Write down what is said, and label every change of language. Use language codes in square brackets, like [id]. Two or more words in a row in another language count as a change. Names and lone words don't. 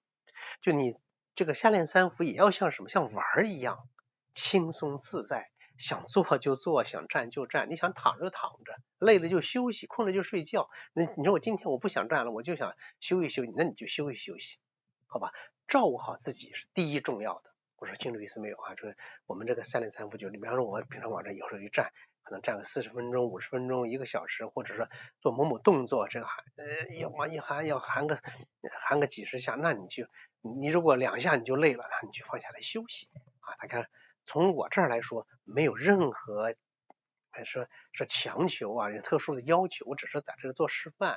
[zh] 就你這個夏練3伏也要像什麼，像玩一樣輕鬆自在，想坐就坐，想站就站，你想躺就躺着，累了就休息，困了就睡覺。你說我今天我不想站了，我就想休息休息，那你就休息休息，好吧？照顧好自己是第一重要的。我說清楚意思没有啊？这我们这个夏練3伏就，你比方說我平常往這有時候一站，可能站個40分鐘、50分鐘、1個小時，或者是做某某動作，這個要往一喊要喊個幾十下，那你如果2下你就累了，那你就放下來休息啊。大家從我這兒來說，沒有任何說強求啊，有特殊的要求，我只是在這做示範。